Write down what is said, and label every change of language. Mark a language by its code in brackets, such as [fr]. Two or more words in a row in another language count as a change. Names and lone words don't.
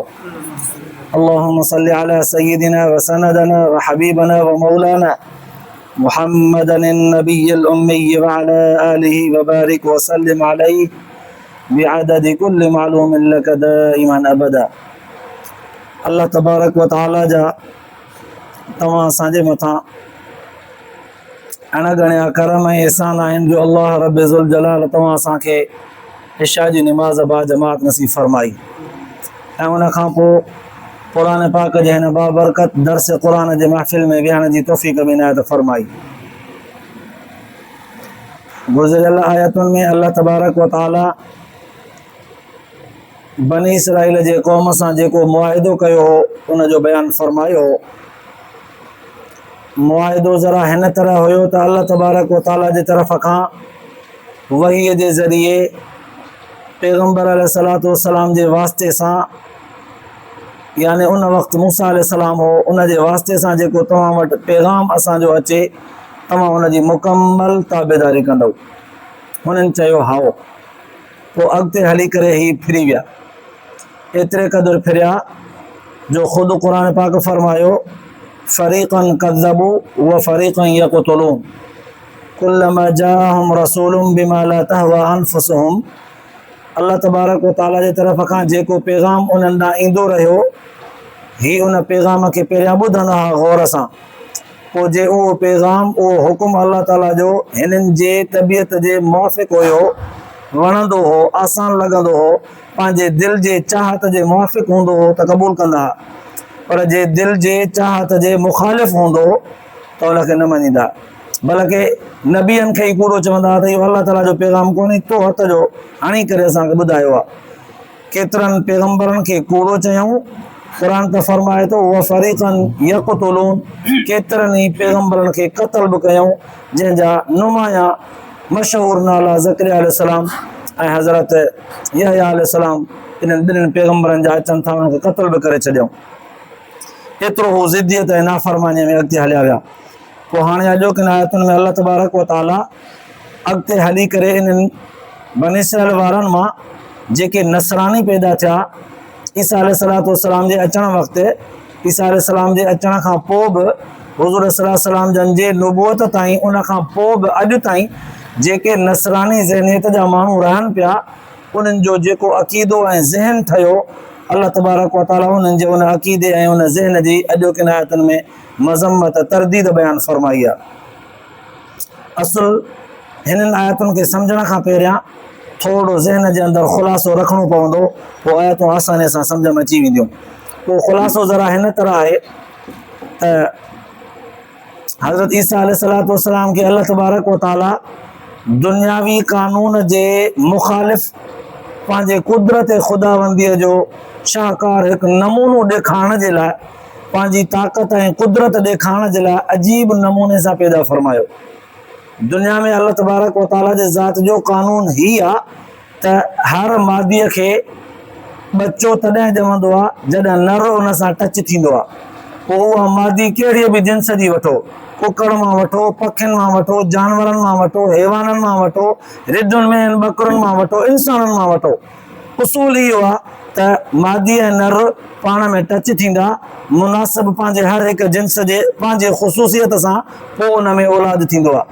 [ar] اللهم صل على سيدنا وسندنا وحبيبنا ومولانا محمد النبي الأمي وعلى آله وبارك وسلم عليه بعدد كل معلوم لك دائما أبدا. اللہ تبارک و تعالی [sd] جا तव्हां असांजे मथां अणगणिया करम ऐं एहसान आहिनि जो अल्लाह रब ज़ुल जलाल तव्हां असांखे इशा जी निमाज़ बा जमात नसीब फरमाई ऐं उन खां पोइ क़ुरान पाक जे हिन बाबरकत दर्स क़ुरान जे महफ़िल में विहण जी तौफ़ीक़ बि इनायत फरमाई। गुज़िरियल आयतुनि में अल्लाह तबारक व तआला बनी इसराइल जे क़ौम सां जेको मुआहिदो कयो हो उन जो बयानु फरमायो हो। मुआहिदो ज़रा हिन तरह हुयो त अल्लाह तबारक व तआला जे तरफ़ खां वहीअ जे ज़रिए पैगम्बर [ar] عليه الصلاة والسلام [sd] जे वास्ते सां यानी उन वक़्तु मूसा अलैहिस्सलाम हो उन जे वास्ते सां जेको तव्हां वटि पैगाम असांजो अचे तव्हां उन जी मुकमल ताबेदारी कंदव। हुननि चयो हाओ। पोइ अॻिते हली करे ही फिरी विया, एतिरे क़दुरु फिरिया जो ख़ुदि क़ुरान पाक फरमायो [ar] فريقا كذبوا وفريقا يقتلون كلما جاءهم رسول بما لا تهوى أنفسهم. [sd] अल्लाह तबारक व तआला जे तरफ़ खां जेको पैगाम उन्हनि ॾांहुं ईंदो रहियो ही उन पैगाम खे पहिरियां ॿुधंदा हुआ गौर सां, पोइ जे उहो पैगाम उहो हुकुम अल्लाह ताला जो हिननि जे तबियत जे मुवाफ़िक़ हुयो, वणंदो हो, आसान लॻंदो हो, पंहिंजे दिलि जे चाहत जे मुवाफ़िक़ हूंदो हो त क़बूल कंदा, पर जे दिलि जे चाहत जे मुखालिफ़ हूंदो त उनखे न मञींदा। बल्कि नबियनि खे ई कूड़ो चवंदा त इहो अल्लाह ताला जो पैगाम कोन्हे, तो हथ जो हणी करे असांखे ॿुधायो आहे। केतिरनि पैगम्बरनि खे कूड़ो चयऊं, क़ुरान त फरमाए थो [ar] وفريقا يقتلون, [sd] केतिरनि ई पैगम्बरनि खे क़त्ल बि कयऊं जंहिंजा नुमाया मशहूर नाला ज़करिया अलैहिस्सलाम ऐं हज़रत यहया अलैहिस्सलाम इन्हनि ॿिन्हिनि पैगम्बरनि जा अचनि था उन्हनि खे क़त्ल बि करे छॾियऊं। एतिरो हू ज़िद्दियत ऐं नाफ़रमानीअ में अॻिते हलिया विया। पोइ हाणे अॼोकिन आयतुनि में अल्लाह तबारक व तआला अॻिते हली करे इन्हनि बनी इसराइल वारनि मां जेके नसरानी पैदा थिया ईसा [ar] عليه الصلاة والسلام [sd] जे अचण वक़्तु, ईसा अलैहिस्सलाम जे अचण खां पोइ बि हुज़ूर [ar] صلى الله عليه وسلم [sd] जन जे नुबूअत ताईं, उन खां पोइ बि अॼु ताईं जेके नसरानी ज़हनियत जा माण्हू रहनि पिया उन्हनि जो जेको अक़ीदो ऐं ज़हन ठहियो अल्लाह तबारक व तआला उन्हनि जे उन अक़ीदे ऐं उन ज़हन जी अॼोकिन आयतुनि में मज़म्मत तरदीद बयानु फरमाई आहे। असुल हिननि आयतुनि खे सम्झण खां पहिरियां थोरो ज़हन जे अंदरि ख़ुलासो रखणो पवंदो, पोइ आयतूं आसानीअ सां सम्झ में अची वेंदियूं। पोइ ख़ुलासो ज़रा हिन तरह आहे त हज़रत ईसा [ar] عليه الصلاة والسلام [sd] खे अल्लाह तबारक व तआला दुनियावी कानून जे मुखालिफ़ पंहिंजे कुदरत ख़ुदाबंदीअ जो शाहकार हिकु नमूनो ॾेखारण जे लाइ, पंहिंजी ताक़त ऐं कुदरत ॾेखारण जे लाइ अजीब नमूने सां पैदा फरमायो। दुनिया में अल्लाह तबारक व तआला जे ज़ात जो कानून ही आहे त हर मादीअ खे बच्चो तॾहिं ॼमंदो आहे जॾहिं नर उन सां टच थींदो आहे। पोइ उहा मादी कहिड़ी बि जिन्स जी वठो, कुकड़ मां वठो, पखियुनि मां वठो, जानवरनि मां वठो, हैवाननि मां वठो, रिढुनि में बकरुनि मां वठो, इंसाननि मां वठो, उसूल इहो आहे त मादी ऐं नर पाण में टच थींदा मुनासिब पंहिंजे हर हिकु जिन्स जे पंहिंजे ख़ुसूसियत सां पोइ उन में औलाद थींदो आहे।